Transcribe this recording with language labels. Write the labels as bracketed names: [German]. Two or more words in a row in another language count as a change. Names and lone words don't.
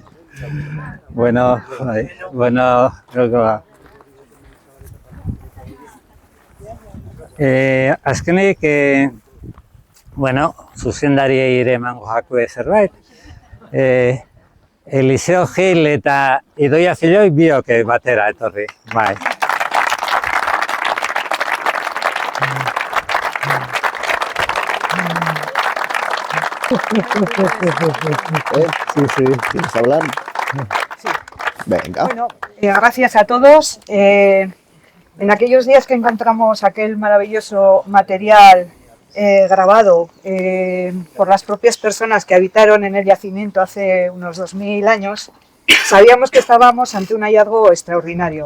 [Basque] Bueno, azkenik, zuzendariei ere emango jakue zerbait. Eliseo Gil eta Idoia Ziloi biok batera etorri, bai. [Spanish] Sí, ¿quieres hablar? Sí. Venga. Bueno, gracias a todos. En aquellos días que encontramos aquel maravilloso material grabado por las propias personas que habitaron en el yacimiento hace unos 2000 años, sabíamos que estábamos ante un hallazgo extraordinario.